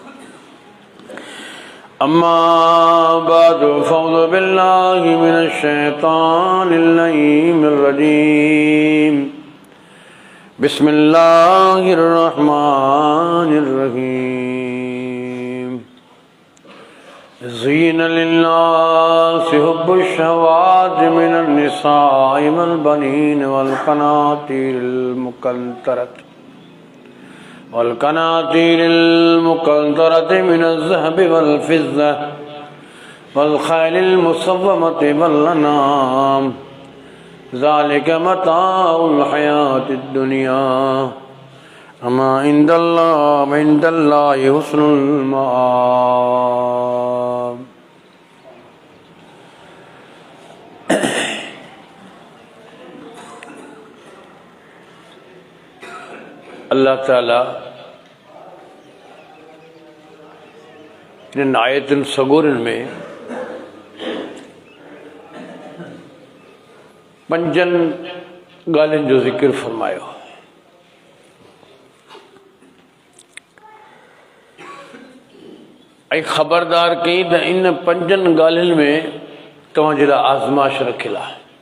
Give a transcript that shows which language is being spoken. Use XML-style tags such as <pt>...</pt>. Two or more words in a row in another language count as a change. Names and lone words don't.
<ar>أما بعد فأعوذ بالله من الشيطان الرجيم. بسم الله الرحمن الرحيم. زين للناس حب الشهوات من النساء والبنين والقناطير المقنطرة والقناطير المقنطرة من الذهب والفضة والخيل المسومة والأنعام ذلك متاع الحياة الدنيا وما عند الله حسن المآب.</ar> <sd>अल्लाह ताला इन आयतुन सगूरन में पंजन ॻाल्हियुनि जो ज़िक्र फरमायो। ऐं ख़बरदार कई त इन पंजन ॻाल्हियुनि में तव्हांजे लाइ आज़माइश रखियलु आहे।</sd>